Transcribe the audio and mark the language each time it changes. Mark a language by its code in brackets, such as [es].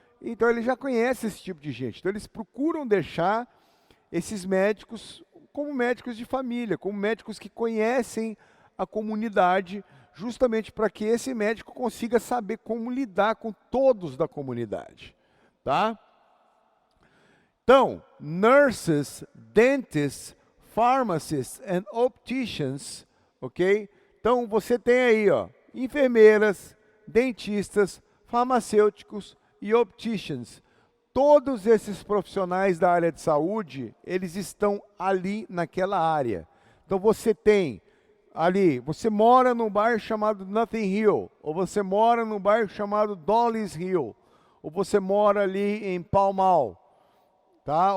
[pt] Então ele já conhece esse tipo de gente. Então eles procuram deixar esses médicos como médicos de família, como médicos que conhecem a comunidade, justamente para que esse médico consiga saber como lidar com todos da comunidade, tá? [en] Então, nurses, dentists, pharmacists and opticians, ok? [pt] Então você tem aí, ó, enfermeiras, dentistas, farmacêuticos e opticians. Todos esses profissionais da área de saúde, eles estão ali naquela área. Então você tem ali, você mora num bairro chamado Nothing Hill, ou você mora num bairro chamado Dolly's Hill, ou você mora ali em Pall Mall, tá?